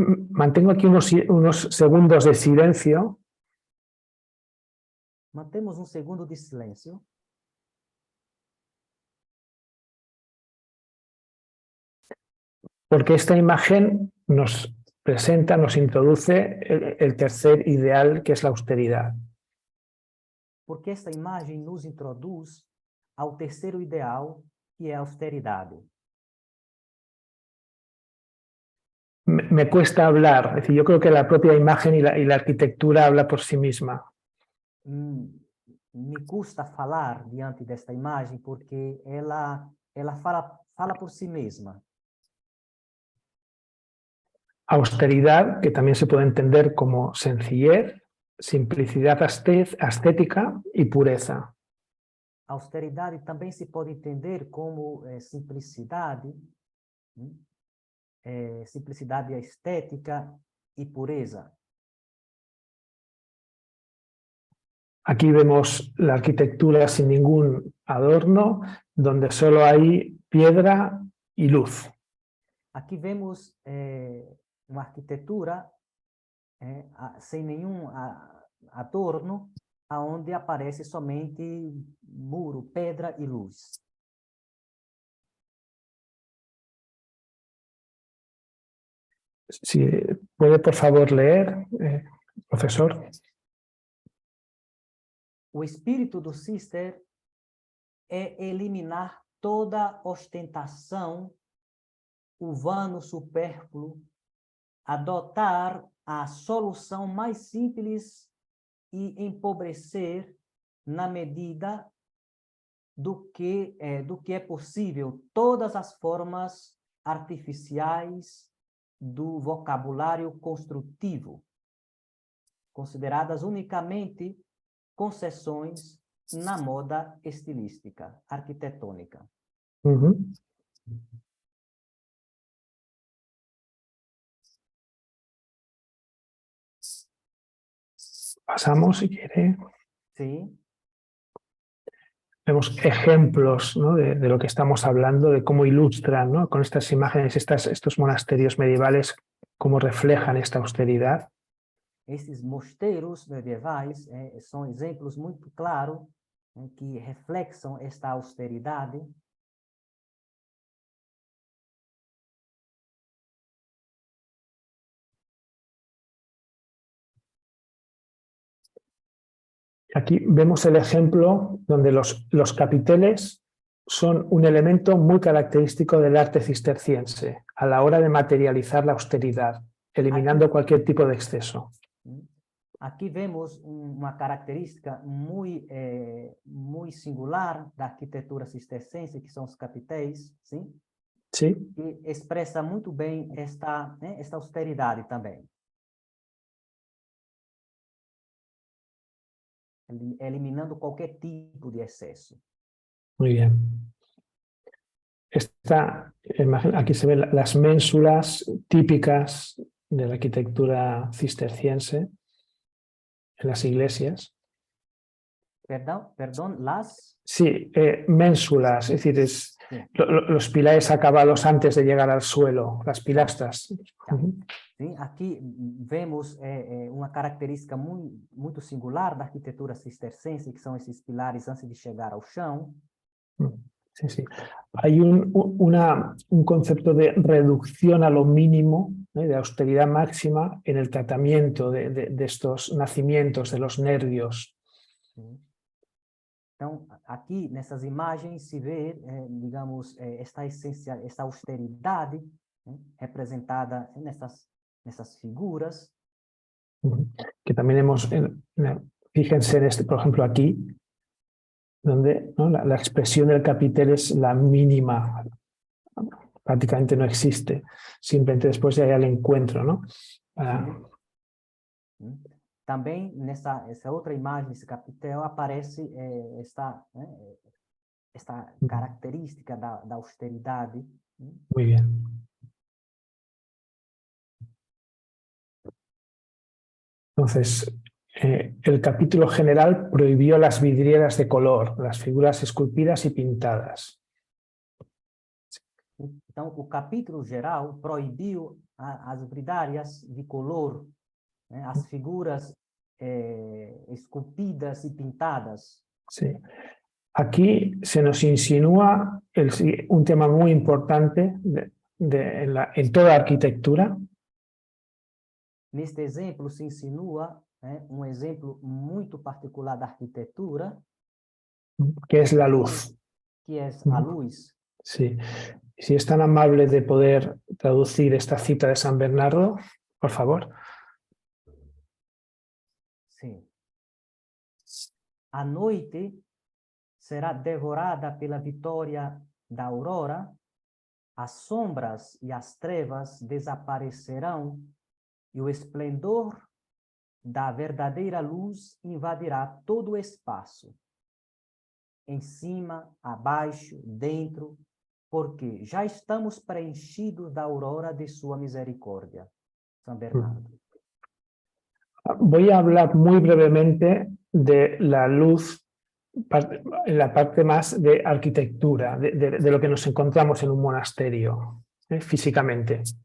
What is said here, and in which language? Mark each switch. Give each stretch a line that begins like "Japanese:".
Spanish: Mantengo aquí unos segundos de silencio.
Portuguese: Mantemos segundo de silêncio.
Spanish: Porque esta imagen nos presenta, nos introduce el tercer ideal, que es la austeridad.
Portuguese: Porque esta imagem nos introduz ao terceiro ideal, que é a austeridade.
Spanish: Me cuesta hablar, es decir, yo creo que la propia imagen y la arquitectura habla por sí misma.
Portuguese: Me custa falar diante desta imagem porque ela fala por si mesma.
Spanish: Austeridad, que también se puede entender como sencillez, simplicidad ascética y pureza.
Portuguese: Austeridade também se pode entender como simplicidade, simplicidade estética e pureza.
Spanish: Aquí vemos la arquitectura sin ningún adorno, donde solo hay piedra y luz.
Portuguese: Aqui vemos uma arquitetura sem nenhum adorno, aonde aparece somente muro, pedra e luz.
Spanish: Si puede, por favor, leer, profesor.
Portuguese: O espírito do Cister é eliminar toda ostentação, o vano supérfluo, adotar a solução mais simples e empobrecer na medida do que é possível todas as formas artificiais do vocabulário construtivo, consideradas unicamente concessões na moda estilística, arquitetônica.
Spanish: Pasamos, si quiere. Sí. Vemos ejemplos, ¿no?, de lo que estamos hablando, de cómo ilustran, ¿no?, con estas imágenes, estos monasterios medievales, cómo reflejan esta austeridad.
Portuguese: Esses mosteiros medievais são exemplos muito claros que reflexam esta austeridade.
Spanish: Aquí vemos el ejemplo donde los capiteles son un elemento muy característico del arte cisterciense a la hora de materializar la austeridad, eliminando cualquier tipo de exceso.
Portuguese: Aqui vemos uma característica muito singular da arquitetura cisterciense, que são os capitéis, sim?
Spanish: Sí.
Portuguese: Que expressa muito bem esta austeridade também. Eliminando qualquer tipo de exceso.
Spanish: Muy bien. Esta imagen, aquí se ven las ménsulas típicas de la arquitectura cisterciense en las iglesias. Perdón, las... Sí, ménsulas, es decir, sí. Los pilares acabados antes de llegar al suelo, las pilastras.
Portuguese: Sim, aqui vemos uma característica muito singular da arquitetura cisterciense, que são esses pilares antes de chegar ao chão.
Spanish: Sí, sí. Hay un concepto de reducción a lo mínimo, de austeridad máxima en el tratamiento de estos nacimientos, de los nervios.
Portuguese: Então, aqui nessas imagens se vê, digamos, esta austeridade, representada nessas figuras.
Spanish: Que también fíjense en este, por ejemplo, aquí, donde, ¿no?, la expresión del capitel es la mínima, prácticamente no existe, simplemente después ya hay el encuentro, ¿no?
Portuguese: Também essa outra imagem, esse capitel, aparece esta característica da austeridade.
Spanish: Muy bien. Entonces, el capítulo general prohibió las vidrieras de color, las figuras esculpidas y pintadas.
Portuguese: Então, o capítulo geral proibiu as vidriárias de color, as figuras esculpidas
Spanish: y pintadas. Sí. Aquí se nos insinúa un tema muy importante en toda arquitectura.
Portuguese: Neste exemplo se insinua exemplo muito particular da arquitetura,
Spanish: que es la luz.
Portuguese: Que es a luz.
Spanish: Sí. Si es tan amable de poder traducir esta cita de San Bernardo, por favor.
Portuguese: Sim. A noite será devorada pela vitória da aurora, as sombras e as trevas desaparecerão e o esplendor da verdadeira luz invadirá todo o espaço, em cima, abaixo, dentro, porque já estamos preenchidos da aurora de sua misericórdia.
Spanish: San Bernardo. Voy a hablar muy brevemente de la luz en la parte más de arquitectura, de lo que nos encontramos en un monasterio, físicamente.